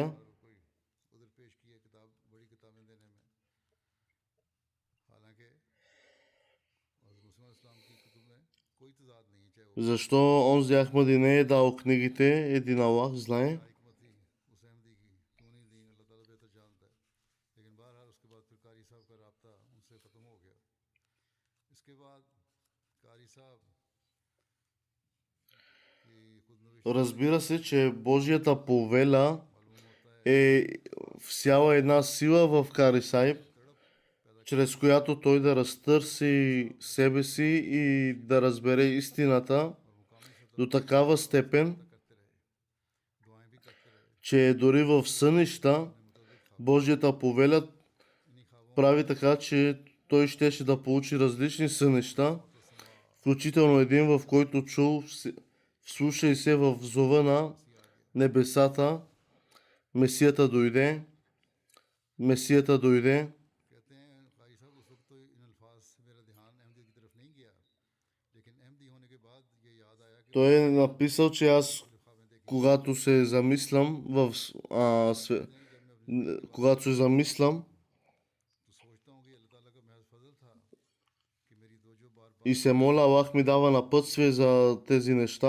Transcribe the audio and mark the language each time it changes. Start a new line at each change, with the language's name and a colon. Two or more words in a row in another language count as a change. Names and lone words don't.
Urdu: اور کوئی ادھر پیش کی ہے کتاب، بڑی کتابیں دینے میں، حالانکہ حضرت مسلم اسلام کی کتب میں کوئی تضاد نہیں ہے، چاہے وہ
Bulgarian: Защо онзи Ахмади не е дал книгите, един Аллах знае.
Urdu: کیا حکمت تھی اس احمدی کی، کیوں نہیں دی، اللہ تعالیٰ بہتر جانتا ہے. لیکن بہرحال اس کے بعد پھر قاری صاحب کا رابطہ ان سے ختم ہو گیا. اس کے بعد قاری صاحب کی خود نوشت
Bulgarian: Разбира се, че Божията повеля
Urdu: معلوم ہوتا ہے
Bulgarian: е всяла една сила в Кари Сайб, чрез която той да разтърси себе си и да разбере истината
Urdu: اور مقامی سطح
Bulgarian: до такава степен,
Urdu: کرتے رہے، دعائیں بھی کرتے رہے.
Bulgarian: че дори в сънища Божията повеля
Urdu: انہی خوابوں
Bulgarian: прави така, че той щеше да получи различни сънища, включително един, в който чул вслушай се в зова на небесата, Месията дойде, Месията дойде.
Urdu: کہتے ہیں قاری صاحب اس وقت تو ان الفاظ سے میرا دھیان احمدی کی طرف نہیں گیا، لیکن احمدی ہونے کے بعد یہ یاد آیا کہ
Bulgarian: Той е написал, че аз,
Urdu: خوابیں دیکھی
Bulgarian: когато се замислям когато се замислям
Urdu: تو سوچتا ہوں کہ اللہ تعالیٰ کا محض فضل تھا کہ میری دو جو بار
Bulgarian: и се моля, Аллах ми дава напътствие за тези неща.